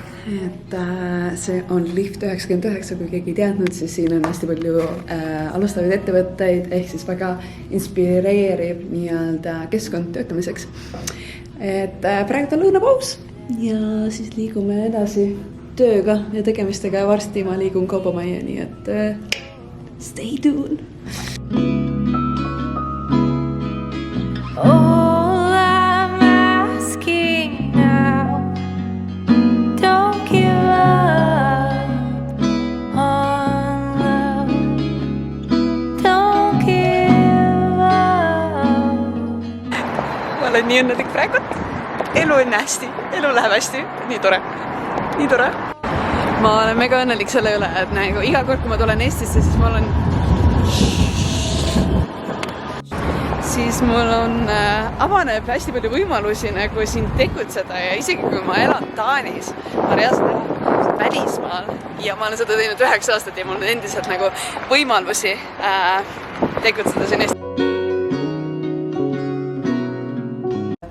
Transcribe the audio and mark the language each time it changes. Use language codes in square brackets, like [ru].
[et] Et see on Lift 99, kui keegi ei teadnud, siis siin on hästi palju alustavaid ettevõtteid, ehk siis väga inspireeriv nii-öelda keskkond töötamiseks. Et praegu on lõunapaus ja siis liigume edasi tööga ja tegemistega ja varsti ma liigun Kaubamajja, nii et [en] stay tuned! All I'm asking now, don't give up on love, don't give up. [et] Ma olen nii õnnelik praegu, elu on hästi, elu läheb hästi, nii tore. Ma olen mega õnnelik selle üle, et nagu iga kord, kui ma tulen Eestisse, siis mul on avaneb hästi palju võimalusi nagu siin tegutseda ja isegi kui ma elan Taanis, ma reaalselt elan välismaal ja ma olen seda teinud 9 aastat ja mul on endiselt nagu võimalusi tegutseda siin Eestis.